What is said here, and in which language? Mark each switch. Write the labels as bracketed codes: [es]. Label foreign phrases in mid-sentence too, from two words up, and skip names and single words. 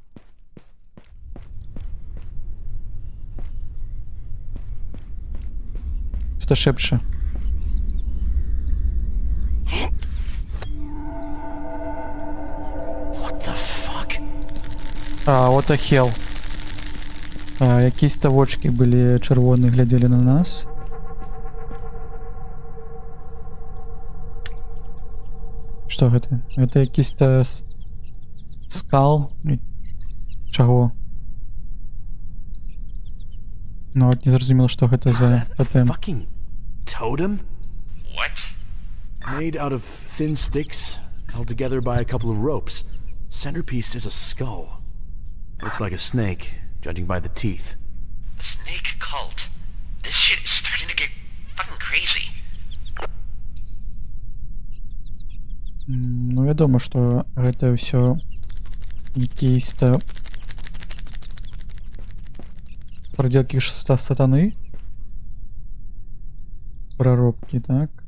[ru] Кто-то шепче. [en] What the fuck? What the hell. [be] Якісь тавочки былі чырвоныя, глядзелі на нас. Што гэта? Гэта якісь-то скал. Чаго? Ну, от не зразумела, што гэта за тотем. [en] Fucking totem? What? Made out of thin sticks, held together by a couple of ropes. Centerpiece is a skull. Looks like a snake, judging by the teeth. Snake cult. This shit is starting to get fucking crazy. [be] Ну, вядома, што гэта ўсё якісь-то [ru] проделки сатаны. [be] Проробки, так.